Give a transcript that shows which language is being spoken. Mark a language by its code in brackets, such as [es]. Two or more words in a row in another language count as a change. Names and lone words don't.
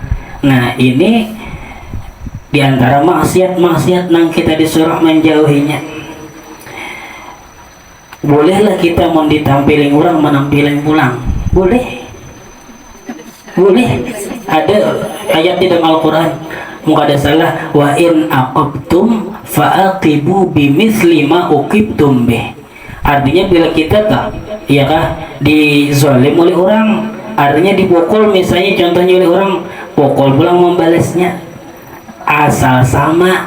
[bjn] Nah ini diantara maksiat-maksiat yang kita disuruh menjauhinya. Bolehlah kita mau ditampiling orang, menampiling pulang, boleh. Ada ayat di dalam Al-Quran, muka ada salah, [ar] وإن عاقبتم فعاقبوا بمثل ما عوقبتم به. [bjn] Artinya bila kita tak, ya kah, dizalim oleh orang, artinya dipukul misalnya, contohnya oleh orang, pukul pulang membalasnya asal sama.